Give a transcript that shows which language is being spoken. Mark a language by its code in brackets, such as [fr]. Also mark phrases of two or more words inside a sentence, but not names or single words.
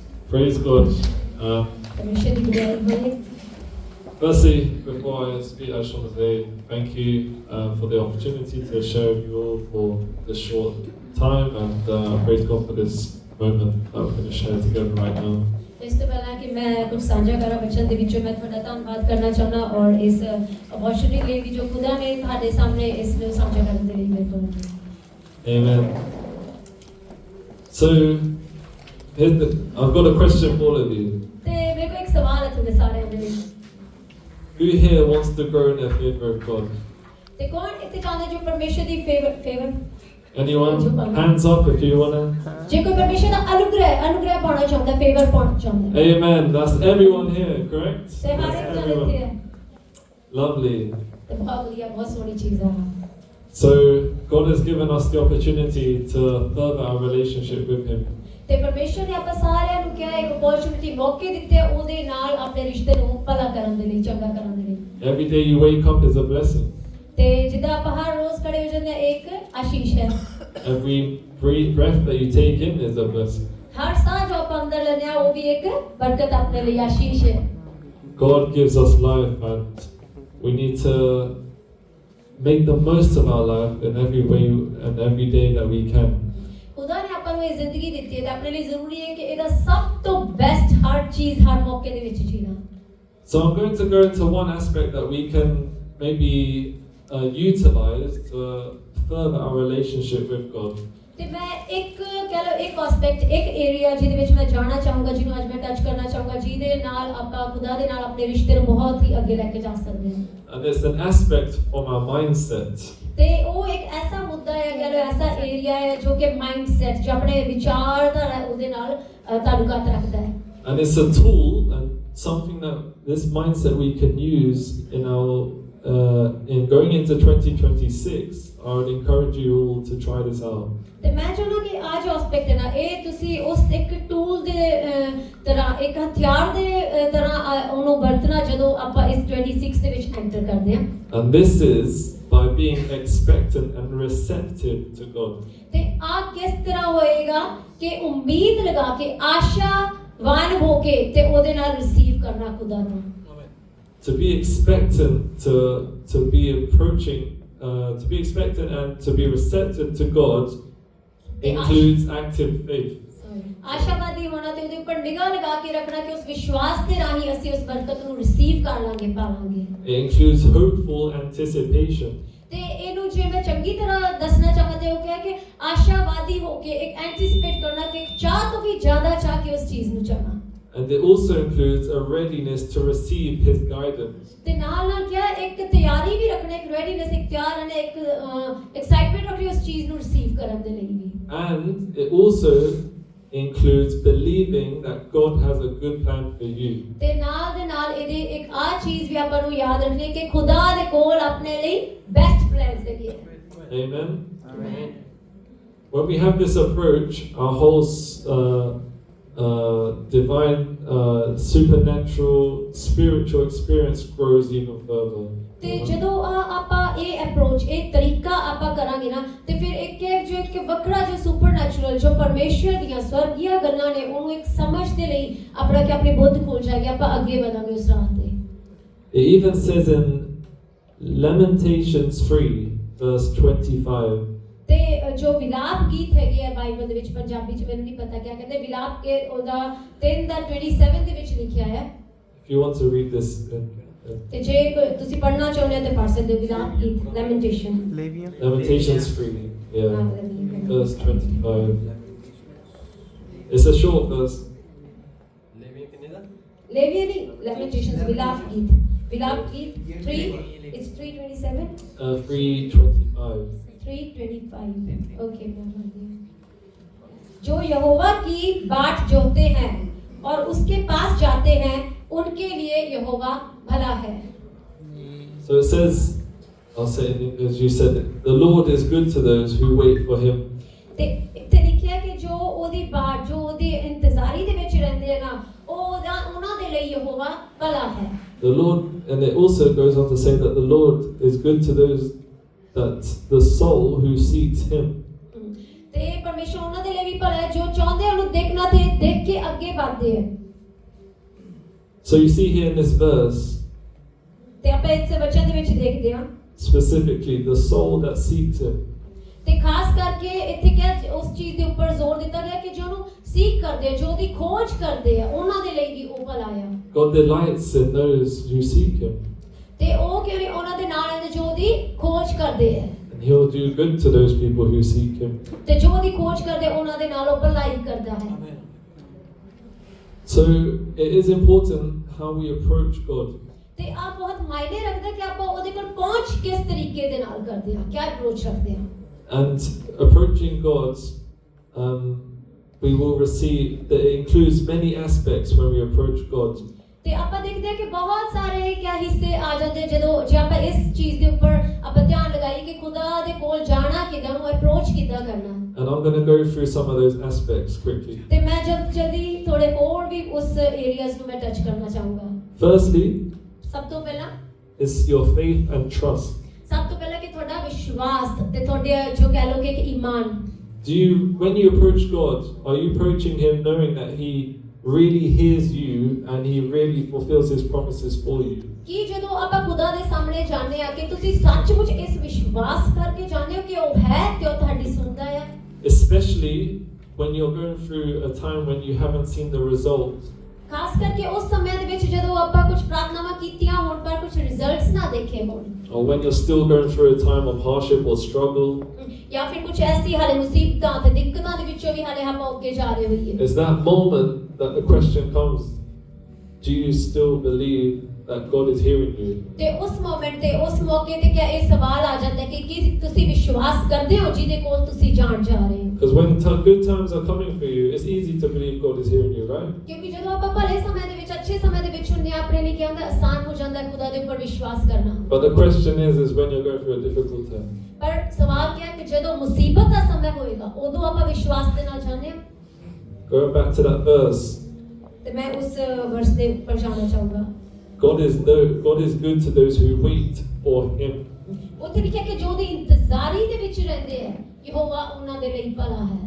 [en] Praise God. [hi] परमेश्वर की बुराई होए। [en] Firstly, before I speak, I just want to say thank you for the opportunity to share with you all for this short time, and praise God for this moment that we're going to share together right now. [pa] ਇਸ ਤੋਂ ਪਹਿਲਾਂ ਕਿ ਮੈਂ ਕੁਝ ਸਾਂਝਾ ਕਰਾਂ ਬੱਚਿਆਂ ਦੇ ਵਿੱਚੋਂ ਮੈਂ ਤੁਹਾਡਾ ਧੰਨਵਾਦ ਕਰਨਾ ਚਾਹੁੰਦਾ ਔਰ ਇਸ ਅਪੋਰਚੁਨਿਟੀ ਲਈ ਜੋ ਖੁਦਾ ਨੇ ਤੁਹਾਡੇ ਸਾਹਮਣੇ ਇਸ ਨੂੰ ਸਾਂਝਾ ਕਰਨ ਦੇ ਲਈ ਮੇਰੇ ਕੋਲ [en] Amen. So, I've got a question for all of you. [pa] ਤੇ ਮੇਰੇ ਕੋਲ ਇੱਕ ਸਵਾਲ ਹੈ ਤੁਹਾਡੇ ਸਾਰਿਆਂ ਦੇ ਲਈ [en] Who here wants to grow in the favor of God? [pa] ਤੇ ਕੌਣ ਇੱਥੇ ਚਾਹੁੰਦਾ ਜੋ ਪਰਮੇਸ਼ਰ ਦੀ ਫੇਵਰ [en] Anyone? Hands up if you want to. [pa] ਜੇ ਕੋਈ ਪਰਮੇਸ਼ਰ ਦਾ ਅਨੁਗ੍ਰਹਿ ਪਾਉਣਾ ਚਾਹੁੰਦਾ ਫੇਵਰ ਪਾਉਣਾ ਚਾਹੁੰਦਾ [en] Amen. That's everyone here, correct? [pa] ਤੇ ਹਰ ਇੱਕ ਜਣ ਇੱਥੇ ਹੈ [en] Lovely. [pa] ਤੇ ਬਹੁਤ ਵਧੀਆ ਬਹੁਤ ਸੋਹਣੀ ਚੀਜ਼ ਹੈ [en] So, God has given us the opportunity to further our relationship with Him. [pa] ਤੇ ਪਰਮੇਸ਼ਰ ਨੇ ਆਪਾਂ ਸਾਰਿਆਂ ਨੂੰ ਕਿਹਾ ਇੱਕ ਅਪੋਰਚੁਨਿਟੀ ਮੌਕੇ ਦਿੱਤੇ ਉਹਦੇ ਨਾਲ ਆਪਣੇ ਰਿਸ਼ਤੇ ਨੂੰ ਭਲਾ ਕਰਨ ਦੇ ਲਈ ਚੰਗਾ ਕਰਨ ਦੇ ਲਈ [en] Every day you wake up is a blessing. [pa] ਤੇ ਜਿੱਦਾਂ ਆਪਾਂ ਹਰ ਰੋਜ਼ ਖੜੇ ਹੋ ਜਾਂਦੇ ਹਾਂ ਇੱਕ ਆਸ਼ੀਸ਼ ਹੈ [en] Every breath that you take in is a blessing. [pa] ਹਰ ਸਾਹ ਜੋ ਆਪਾਂ ਅੰਦਰ ਲੈਂਦੇ ਹਾਂ ਉਹ ਵੀ ਇੱਕ ਬਰਕਤ ਆਪਣੇ ਲਈ ਆਸ਼ੀਸ਼ ਹੈ [en] God gives us life, and we need to make the most of our life in every way and every day that we can. [pa] ਖੁਦਾ ਨੇ ਆਪਾਂ ਨੂੰ ਇਹ ਜ਼ਿੰਦਗੀ ਦਿੱਤੀ ਹੈ ਤਾਂ ਆਪਣੇ ਲਈ ਜ਼ਰੂਰੀ ਹੈ ਕਿ ਇਹਦਾ ਸਭ ਤੋਂ ਬੈਸਟ ਹਰ ਚੀਜ਼ ਹਰ ਮੌਕੇ ਦੇ ਵਿੱਚ ਜੀਣਾ [en] So I'm going to go into one aspect that we can maybe utilize to further our relationship with God. [pa] ਤੇ ਮੈਂ ਇੱਕ ਕਹ ਲਓ ਇੱਕ ਐਸਪੈਕਟ ਇੱਕ ਏਰੀਆ ਜਿਹਦੇ ਵਿੱਚ ਮੈਂ ਜਾਣਨਾ ਚਾਹੂੰਗਾ ਜਿਹਨੂੰ ਅੱਜ ਮੈਂ ਟੱਚ ਕਰਨਾ ਚਾਹੂੰਗਾ ਜਿਹਦੇ ਨਾਲ ਆਪਾਂ ਖੁਦਾ ਦੇ ਨਾਲ ਆਪਣੇ ਰਿਸ਼ਤੇ ਨੂੰ ਬਹੁਤ ਹੀ ਅੱਗੇ ਲੈ ਕੇ ਜਾ ਸਕਦੇ ਹਾਂ [en] And it's an aspect from our mindset. [pa] ਤੇ ਉਹ ਇੱਕ ਐਸਾ ਮੁੱਦਾ ਹੈ ਕਹ ਲਓ ਐਸਾ ਏਰੀਆ ਹੈ ਜੋ ਕਿ ਮਾਈਂਡਸੈਟ ਜੋ ਆਪਣੇ ਵਿਚਾਰਧਾਰਾ ਉਹਦੇ ਨਾਲ ਤਾਲੁਕਾਤ ਰੱਖਦਾ ਹੈ [en] And it's a tool and something that this mindset we can use in our in going into 2026. I would encourage you all to try this out. [pa] ਤੇ ਮੈਂ ਚਾਹੁੰਦਾ ਕਿ ਆ ਜੋ ਐਸਪੈਕਟ ਹੈ ਨਾ ਇਹ ਤੁਸੀਂ ਉਸ ਇੱਕ ਟੂਲ ਦੇ ਤਰ੍ਹਾਂ ਇੱਕ ਹਥਿਆਰ ਦੇ ਤਰ੍ਹਾਂ ਉਹਨੂੰ ਵਰਤਣਾ ਜਦੋਂ ਆਪਾਂ ਇਸ 26 ਦੇ ਵਿੱਚ ਐਂਟਰ ਕਰਦੇ ਹਾਂ [en] And this is by being expectant and receptive to God. [pa] ਤੇ ਆ ਕਿਸ ਤਰ੍ਹਾਂ ਹੋਏਗਾ ਕਿ ਉਮੀਦ ਲਗਾ ਕੇ ਆਸ਼ਾਵਾਨ ਹੋ ਕੇ ਤੇ ਉਹਦੇ ਨਾਲ ਰਿਸੀਵ ਕਰਨਾ ਖੁਦਾ ਤੋਂ [en] To be expectant, to be approaching, to be expectant and to be receptive to God includes active faith. [pa] ਆਸ਼ਾਵਾਦੀ ਹੋਣਾ ਤੇ ਉਹਦੇ ਉੱਪਰ ਨਿਗਾਹ ਲਗਾ ਕੇ ਰੱਖਣਾ ਕਿ ਉਸ ਵਿਸ਼ਵਾਸ ਦੇ ਰਾਹੀਂ ਅਸੀਂ ਉਸ ਬਰਕਤ ਨੂੰ ਰਿਸੀਵ ਕਰ ਲਾਂਗੇ ਪਾਵਾਂਗੇ [en] It includes hopeful anticipation. [pa] ਤੇ ਇਹਨੂੰ ਜੇ ਮੈਂ ਚੰਗੀ ਤਰ੍ਹਾਂ ਦੱਸਣਾ ਚਾਹਤੇ ਹੋ ਕਿ ਆਸ਼ਾਵਾਦੀ ਹੋ ਕੇ ਇੱਕ ਐਂਟੀਸਿਪੇਟ ਕਰਨਾ ਕਿ ਚਾਹ ਤੋਂ ਵੀ ਜ਼ਿਆਦਾ ਚਾਹ ਕੇ ਉਸ ਚੀਜ਼ ਨੂੰ ਚਾਹਣਾ [en] And it also includes a readiness to receive His guidance. [pa] ਤੇ ਨਾਲ ਕਿਹਾ ਇੱਕ ਤਿਆਰੀ ਵੀ ਰੱਖਣਾ ਇੱਕ ਰੈਡੀਨੈਸ ਇੱਕ ਤਿਆਰ ਰਹਿਣਾ ਇੱਕ ਐਕਸਾਈਟਮੈਂਟ ਰੱਖਣੀ ਉਸ ਚੀਜ਼ ਨੂੰ ਰਿਸੀਵ ਕਰਨ ਦੇ ਲਈ ਵੀ [en] And it also includes believing that God has a good plan for you. [pa] ਤੇ ਨਾਲ ਦੇ ਨਾਲ ਇਹਦੇ ਇੱਕ ਆ ਚੀਜ਼ ਵੀ ਆਪਾਂ ਨੂੰ ਯਾਦ ਰੱਖਣੀ ਕਿ ਖੁਦਾ ਦੇ ਕੋਲ ਆਪਣੇ ਲਈ [en] best plans [pa] ਹੈਗੇ ਹੈ [en] Amen. Amen. When we have this approach, our whole divine, supernatural, spiritual experience grows even further. [pa] ਤੇ ਜਦੋਂ ਆਪਾਂ ਇਹ ਅਪਰੋਚ ਇਹ ਤਰੀਕਾ ਆਪਾਂ ਕਰਾਂਗੇ ਨਾ ਤੇ ਫਿਰ ਇੱਕ ਵੱਖਰਾ ਜੋ ਸੁਪਰਨੈਚੁਰਲ ਜੋ ਪਰਮੇਸ਼ਰ ਦੀਆਂ ਸਵਰਗੀਆਂ ਗੱਲਾਂ ਨੇ ਉਹਨੂੰ ਇੱਕ ਸਮਝ ਦੇ ਲਈ ਆਪਣਾ ਕਿ ਆਪਣੀ ਬੁੱਧ ਖੁੱਲ ਜਾਏਗੀ ਆਪਾਂ ਅੱਗੇ ਵਧਾਂਗੇ ਉਸ ਰਾਹ ਤੇ [en] It even says in Lamentations 3 verse 25. [pa] ਤੇ ਜੋ ਵਿਲਾਪ ਗੀਤ ਹੈਗੇ ਆ ਬਾਈਬਲ ਦੇ ਵਿੱਚ ਪੰਜਾਬੀ ਚ ਮੈਨੂੰ ਨਹੀਂ ਪਤਾ ਕੀ ਕਹਿੰਦੇ ਵਿਲਾਪ ਕੇ ਉਹਦਾ 3 ਦਾ 27 ਦੇ ਵਿੱਚ ਲਿਖਿਆ ਹੈ [en] If you want to read this [pa] ਤੇ ਜੇ ਤੁਸੀਂ ਪੜ੍ਹਨਾ ਚਾਹੁੰਦੇ ਹੋ ਤੇ ਪੜ੍ਹ ਸਕਦੇ ਹੋ ਵਿਲਾਪ ਗੀਤ [en] Lamentations 3 verse 25. It's a short verse. Levian Lamentations [pa] ਵਿਲਾਪ ਗੀਤ [en] 3 it's 327 3:25. [hi] 3:25 ओके जो यहोवा की बाट जोहते हैं और उसके पास जाते हैं उनके लिए यहोवा भला है [en] So it says, I'll say it in English, you said it, the Lord is good to those who wait for Him. [pa] ਤੇ ਲਿਖਿਆ ਕਿ ਜੋ ਉਹਦੀ बाट ਜੋ ਉਹਦੀ ਇੰਤਜ਼ਾਰੀ ਦੇ ਵਿੱਚ ਰਹਿੰਦੇ ਨਾ ਉਹਨਾਂ ਦੇ ਲਈ ਯਹੋਵਾ ਭਲਾ ਹੈ [en] The Lord, and it also goes on to say that the Lord is good to those that the soul who seeks Him. [pa] ਤੇ ਪਰਮੇਸ਼ਰ ਉਹਨਾਂ ਦੇ ਲਈ ਵੀ ਭਲਾ ਹੈ ਜੋ ਚਾਹੁੰਦੇ ਉਹਨੂੰ ਦੇਖਣਾ ਤੇ ਦੇਖ ਕੇ ਅੱਗੇ ਵਧਦੇ ਆ। [en] So you see here in this verse, [pa] ਤੇ ਆਪਾਂ ਇਸ ਵਚਨ ਦੇ ਵਿੱਚ ਦੇਖਦੇ ਹਾਂ [en] specifically the soul that seeks him. [pa] ਤੇ ਖਾਸ ਕਰਕੇ ਇੱਥੇ ਕਿਹਾ ਉਸ ਚੀਜ਼ ਦੇ ਉੱਪਰ ਜ਼ੋਰ ਦਿੱਤਾ ਗਿਆ ਕਿ ਜੋ ਉਹਨੂੰ ਸੀਖ ਕਰਦੇ ਆ, ਜੋ ਉਹਦੀ ਖੋਜ ਕਰਦੇ ਆ, ਉਹਨਾਂ ਦੇ ਲਈ ਵੀ ਉਹ ਭਲਾ ਆ। [en] God delights in those who seek him. [pa] ਤੇ ਉਹ ਕਿਉਂ ਉਹਨਾਂ ਦੇ ਨਾਲ ਆਉਂਦੇ ਜੋ ਉਹਦੀ ਖੋਜ ਕਰਦੇ ਆ। [en] And he'll do good to those people who seek him. [pa] ਤੇ ਜੋ ਉਹਦੀ ਖੋਜ ਕਰਦੇ ਉਹਨਾਂ ਦੇ ਨਾਲ ਉਹ ਭਲਾਈ ਕਰਦਾ ਹੈ। [en] So it is important how we approach God. [pa] ਤੇ ਆ ਬਹੁਤ ਮਾਇਨੇ ਰੱਖਦਾ ਕਿ ਆਪਾਂ ਉਹਦੇ ਕੋਲ ਪਹੁੰਚ ਕਿਸ ਤਰੀਕੇ ਦੇ ਨਾਲ ਕਰਦੇ ਹਾਂ, ਕਿਆ ਅਪਰੋਚ ਰੱਖਦੇ ਹਾਂ। [en] And approaching God, we will receive that it includes many aspects when we approach God. [pa] ਤੇ ਆਪਾਂ ਦੇਖਦੇ ਹਾਂ ਕਿ ਬਹੁਤ ਸਾਰੇ ਕਿਆ ਹਿੱਸੇ ਆ ਜਾਂਦੇ ਜਦੋਂ ਜੇ ਆਪਾਂ ਇਸ ਚੀਜ਼ ਦੇ ਉੱਪਰ ਆਪਾਂ ਧਿਆਨ ਲਗਾਈਏ ਕਿ ਖੁਦਾ ਦੇ ਕੋਲ ਜਾਣਾ ਕਿੱਦਾਂ, ਉਹਨੂੰ ਅਪਰੋਚ ਕਿੱਦਾਂ ਕਰਨਾ। [en] And I'm going to go through some of those aspects quickly. [pa] ਤੇ ਮੈਂ ਜਲਦੀ ਥੋੜੇ ਹੋਰ ਵੀ ਉਸ ਏਰੀਆਜ਼ ਨੂੰ ਮੈਂ ਟੱਚ ਕਰਨਾ ਚਾਹੂੰਗਾ। [en] Firstly, [pa] ਸਭ ਤੋਂ ਪਹਿਲਾਂ [en] is your faith and trust. [pa] ਸਭ ਤੋਂ ਪਹਿਲਾਂ ਕਿ ਤੁਹਾਡਾ ਵਿਸ਼ਵਾਸ ਤੇ ਤੁਹਾਡੇ ਜੋ ਕਹਿ ਲਓ ਕਿ ਇੱਕ ਈਮਾਨ। [en] When you approach God, are you approaching him knowing that he really hears you and he really fulfills his promises for you? [pa] ਕਿ ਜਦੋਂ ਆਪਾਂ ਖੁਦਾ ਦੇ ਸਾਹਮਣੇ ਜਾਂਦੇ ਆ ਕਿ ਤੁਸੀਂ ਸੱਚਮੁੱਚ ਇਸ ਵਿਸ਼ਵਾਸ ਕਰਕੇ ਜਾਂਦੇ ਹੋ ਕਿ ਉਹ ਹੈ ਤੇ ਉਹ ਤੁਹਾਡੀ ਸੁਣਦਾ ਹੈ। [en] Especially when you're going through a time when you haven't seen the result. [pa] ਖਾਸ ਕਰਕੇ ਉਸ ਸਮੇਂ ਦੇ ਵਿੱਚ ਜਦੋਂ ਆਪਾਂ ਕੁਝ ਪ੍ਰਾਰਥਨਾਵਾਂ ਕੀਤੀਆਂ ਹੋਣ ਪਰ ਕੁਝ ਰਿਜ਼ਲਟਸ ਨਾ ਦੇਖੇ ਹੋਣ। [en] Or when you're still going through a time of hardship or struggle. [pa] ਜਾਂ ਫਿਰ ਕੁਝ ਐਸੀ ਹਾਲੇ ਮੁਸੀਬਤਾਂ ਤੇ ਦਿੱਕਤਾਂ ਦੇ ਵਿੱਚੋਂ ਵੀ ਹਾਲੇ ਆਪਾਂ ਅੱਗੇ ਜਾ ਰਹੇ ਹੋਈਏ। [en] Is that moment that the question comes, do you still believe that God is hearing you? [pa] ਤੇ ਉਸ ਮੋਮੈਂਟ ਤੇ ਉਸ ਮੌਕੇ ਤੇ ਕਿਆ ਇਹ ਸਵਾਲ ਆ ਜਾਂਦਾ ਹੈ ਕਿ ਤੁਸੀਂ ਵਿਸ਼ਵਾਸ ਕਰਦੇ ਹੋ ਜਿਹਦੇ ਕੋਲ ਤੁਸੀਂ ਜਾਣ ਜਾ ਰਹੇ ਹੋ? [en] Because when good times are coming for you, it's easy to believe God is hearing you, right? [pa] ਕਿਉਂਕਿ ਜਦੋਂ ਆਪਾਂ ਭਲੇ ਸਮੇਂ ਦੇ ਵਿੱਚ ਅੱਛੇ ਸਮੇਂ ਦੇ ਵਿੱਚ ਹੁੰਦੇ ਆ ਆਪਣੇ ਲਈ ਕੀ ਹੁੰਦਾ ਆਸਾਨ ਹੋ ਜਾਂਦਾ ਹੈ ਖੁਦਾ ਦੇ ਉੱਪਰ ਵਿਸ਼ਵਾਸ ਕਰਨਾ। [en] But the question is when you're going through a difficult time. [pa] ਪਰ ਸਵਾਲ ਕੀ ਹੈ ਕਿ ਜਦੋਂ ਮੁਸੀਬਤ ਦਾ ਸਮੇਂ ਹੋਏਗਾ ਉਦੋਂ ਆਪਾਂ ਵਿਸ਼ਵਾਸ ਦੇ ਨਾਲ ਜਾਂਦੇ ਹਾਂ। [en] Going back to that verse. [pa] ਤੇ ਮੈਂ ਉਸ ਵਰਸ ਦੇ ਉੱਪਰ ਜਾਣਾ ਚਾਹੂੰਗਾ। [en] God is good to those who wait for him. [pa] ਉੱਥੇ ਲਿਖਿਆ ਕਿ ਜੋ ਉਹਦੀ ਇੰਤਜ਼ਾਰੀ ਦੇ ਵਿੱਚ ਰਹਿੰਦੇ ਆ ਯਹੋਵਾ ਉਹਨਾਂ ਦੇ ਲਈ ਭਲਾ ਹੈ।